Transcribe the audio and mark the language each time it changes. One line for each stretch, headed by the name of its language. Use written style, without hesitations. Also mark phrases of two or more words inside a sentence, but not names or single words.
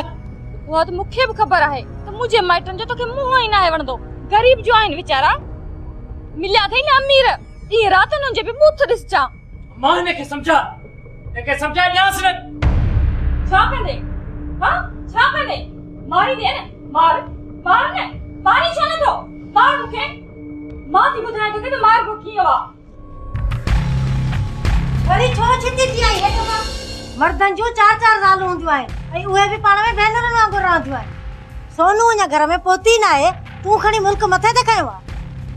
Sindhi: उहा त मूंखे बि ख़बर आहे त मुंहिंजे माइटनि जो तोखे मुंहुं ई न आहे वणंदो ग़रीब जो आहिनि वीचारा मिलिया अथई न अमीर ॾींहं राति हुननि जे बि मुथ ॾिसजां मां हिनखे सम्झा हिनखे सम्झाए ॾियांसि न छा कंदे हा छा कंदे मारी दे न मार मार न मारी छो नथो मार मूंखे मां थी ॿुधायां तोखे त मार को कीअं आहे वरी छो छिती थी आई हेठि मां मर्दनि जूं चार चार ज़ालूं हूंदियूं आहिनि ऐं उहे बि पाण में भेनरुनि वांगुरु रहंदियूं आहिनि सोनू अञा घर में पहुती न आहे तूं खणी मुल्क मथे ते खयो आहे